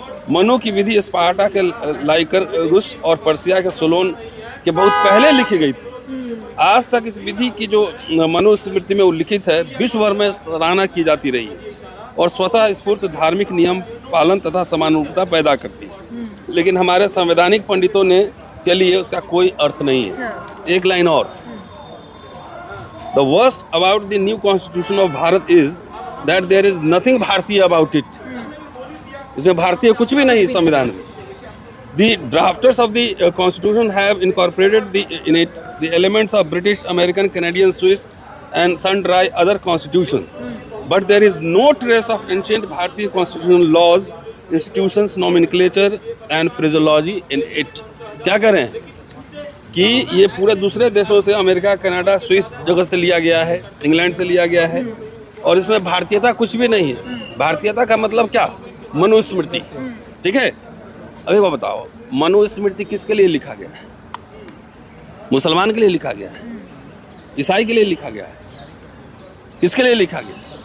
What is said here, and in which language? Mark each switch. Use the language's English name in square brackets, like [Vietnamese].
[Hindi] मनु की विधि स्पार्टा के लाइकर रूस और पर्सिया के सोलोन के बहुत पहले लिखी गई थी। आज तक इस विधि की जो मनुस्मृति में उल्लिखित है, विश्व भर में सराहना की जाती रही है और स्वतः स्फूर्त धार्मिक नियम पालन तथा समानुरूपता पैदा करती है। लेकिन हमारे संवैधानिक पंडितों ने के लिए उसका कोई अर्थ नहीं है। एक लाइन और, [English] The worst about the new constitution of Bharat is that there is nothing Bharatiya about it. [Hindi] इसमें भारतीय कुछ भी नहीं संविधान में। [English] The drafters of the constitution have incorporated in it the elements of British, American, Canadian, Swiss and sundry other constitutions. But there is no trace of ancient Bharatiya constitutional laws, institutions, nomenclature and phraseology in it. [Hindi] क्या करें कि ये पूरे दूसरे देशों से, America, Canada, Swiss जगह से लिया गया है, इंग्लैंड से लिया गया है, और इसमें भारतीयता कुछ भी नहीं है। भारतीयता का मतलब क्या? मनुस्मृति, ठीक है। अभी वो बताओ, मनुस्मृति किसके लिए लिखा गया है? मुसलमान के लिए लिखा गया है? ईसाई के लिए लिखा गया है? किसके लिए लिखा गया?